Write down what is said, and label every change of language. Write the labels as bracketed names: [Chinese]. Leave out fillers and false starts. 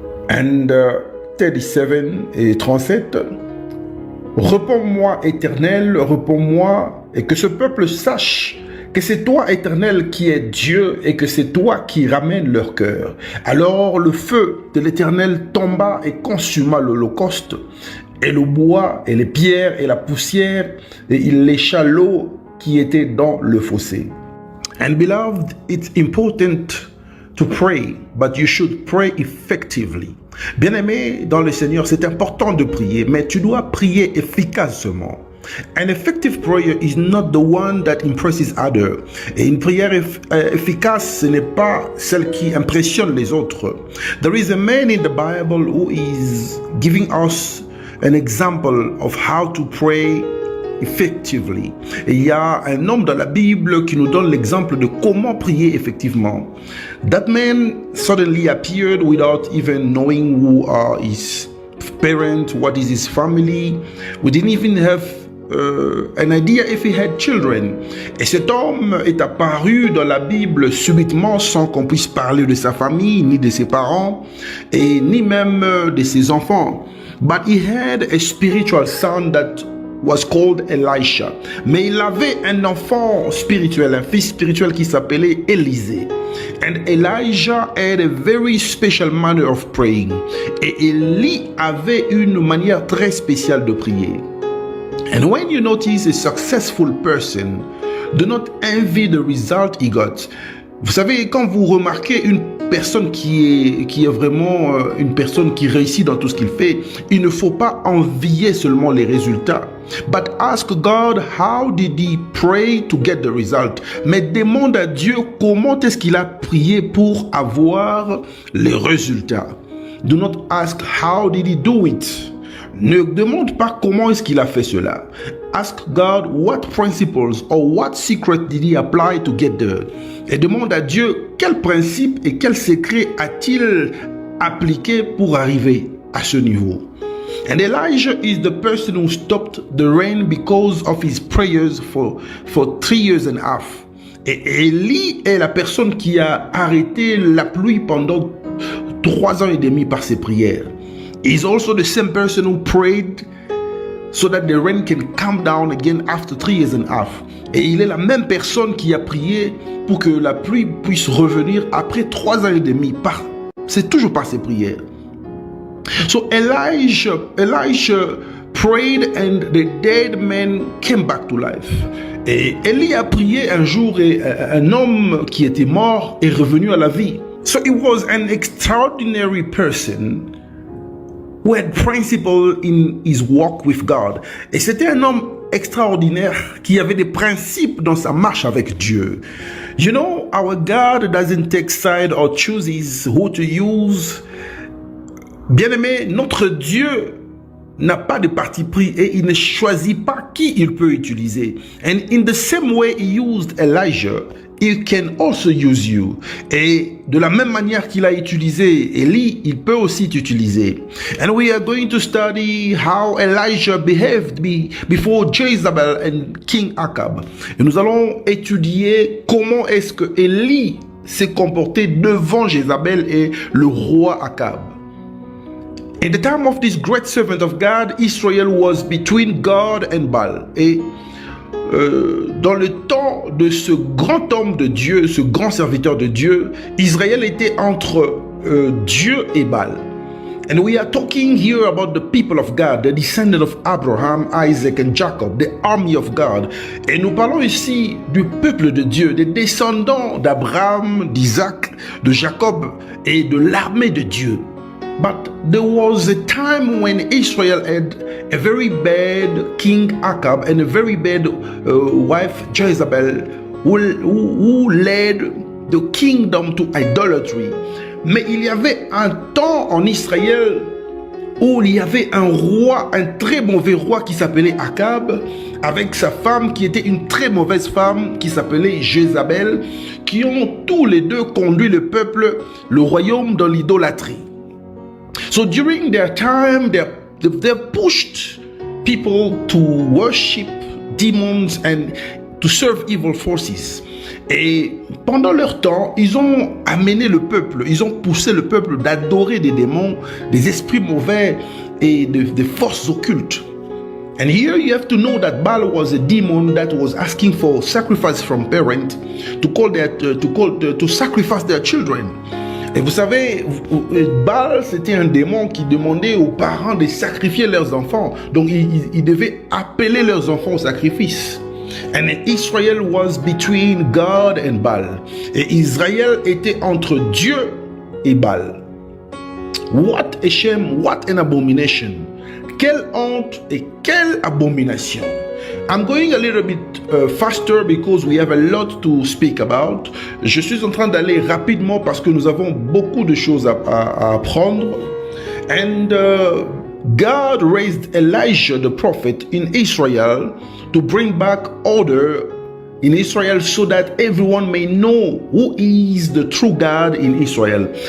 [French] And 37 et 37, réponds-moi, Éternel, réponds-moi, et que ce peuple sache que c'est toi, Éternel, qui es Dieu, et que c'est toi qui ramènes leur cœur. Alors le feu de l'Éternel tomba et consuma l'holocauste, et le bois, et les pierres, et la poussière, et il lécha l'eau qui était dans le fossé. [English] And beloved, it's important to pray, but you should pray effectively. [French] Bien-aimé dans le Seigneur, c'est important de prier, mais tu dois prier efficacement. [English] An effective prayer is not the one that impresses others. [French] Et une prière efficace, ce n'est pas celle qui impressionne les autres. [English] There is a man in the Bible who is giving us an example of how to pray effectively. [French] Et il y a un homme dans la Bible qui nous donne l'exemple de comment prier effectivement. [English] That man suddenly appeared without even knowing who are his parents, what is his family. We didn't even have an idea if he had children. [French] Et cet homme est apparu dans la Bible subitement sans qu'on puisse parler de sa famille, ni de ses parents, et ni même de ses enfants. [English] But he had a spiritual son that was called Elisha. [French] Mais il avait un enfant spirituel, un fils spirituel qui s'appelait Élisée. [English] And Elijah had a very special manner of praying. [French] Et Élie avait une manière très spéciale de prier. [English] And when you notice a successful person, do not envy the result he got. [French] Vous savez, quand vous remarquez une personne qui est vraiment une personne qui réussit dans tout ce qu'il fait, il ne faut pas envier seulement les résultats. [English] But ask God how did he pray to get the result. [French] Mais demande à Dieu comment est-ce qu'il a prié pour avoir les résultats. [English] Do not ask how did he do it. [French] Ne demande pas comment est-ce qu'il a fait cela. [English] Ask God what principles or what secret did he apply to get there. [French] Et demande à Dieu quel principe et quel secret a-t-il appliqué pour arriver à ce niveau. [English] And Elijah is the person who stopped the rain because of his prayers for 3 years and a half. [French] Et Élie est la personne qui a arrêté la pluie pendant 3 ans et demi par ses prières. [English] He's also the same person who prayed so that the rain can come down again after 3 years and a half. [French] Et il est la même personne qui a prié pour que la pluie puisse revenir après 3 ans et demi. C'est toujours par ses prières. [English] So Elijah prayed and the dead man came back to life. [French] Et Élie a prié un jour et un homme qui était mort est revenu à la vie. [English] So he was an extraordinary person who had principle in his walk with God. [French] Et c'était un homme extraordinaire qui avait des principes dans sa marche avec Dieu. [English] You know, our God doesn't take side or chooses who to use. [French] Bien-aimé, notre Dieu n'a pas de parti pris et il ne choisit pas qui il peut utiliser. [English] And in the same way he used Elijah, he can also use you. [French] Et de la même manière qu'il a utilisé Élie, il peut aussi t'utiliser. [English] And we are going to study how Elijah behaved before Jezebel and King Ahab. [French] Et nous allons étudier comment est-ce que Élie s'est comporté devant Jézabel et le roi Akab. [English] In the time of this great servant of God, Israel was between God and Baal. [French] Et dans le temps de ce grand homme de Dieu, ce grand serviteur de Dieu, Israël était entre Dieu et Baal. [English] And we are talking here about the people of God, the descendants of Abraham, Isaac and Jacob, the army of God. [French] Et nous parlons ici du peuple de Dieu, des descendants d'Abraham, d'Isaac, de Jacob et de l'armée de Dieu. [English] But there was a time when Israel had a very bad king Ahab and a very bad wife Jezebel who led the kingdom to idolatry. [French] Mais il y avait un temps en Israël où il y avait un roi, un très mauvais roi qui s'appelait Akab, avec sa femme qui était une très mauvaise femme qui s'appelait Jézabel, qui ont tous les deux conduit le peuple, le royaume dans l'idolâtrie. [English] So during their time, they pushed people to worship demons and to serve evil forces. [French] Et pendant leur temps, ils ont amené le peuple, ils ont poussé le peuple d'adorer des démons, des esprits mauvais et des forces occultes. [English] And here you have to know that Baal was a demon that was asking for sacrifice from parents to sacrifice their children. [French] Et vous savez, Baal, c'était un démon qui demandait aux parents de sacrifier leurs enfants. Donc, ils devaient appeler leurs enfants au sacrifice. [English] And Israel was between God and Baal. [French] Et Israël était entre Dieu et Baal. [English] What a shame, what an abomination. [French] Quelle honte et quelle abomination. [English] I'm going a little bit faster because we have a lot to speak about. [French] Je suis en train d'aller rapidement parce que nous avons beaucoup de choses à apprendre. [English] And God raised Elijah the prophet in Israel to bring back order in Israel so that everyone may know who is the true God in Israel.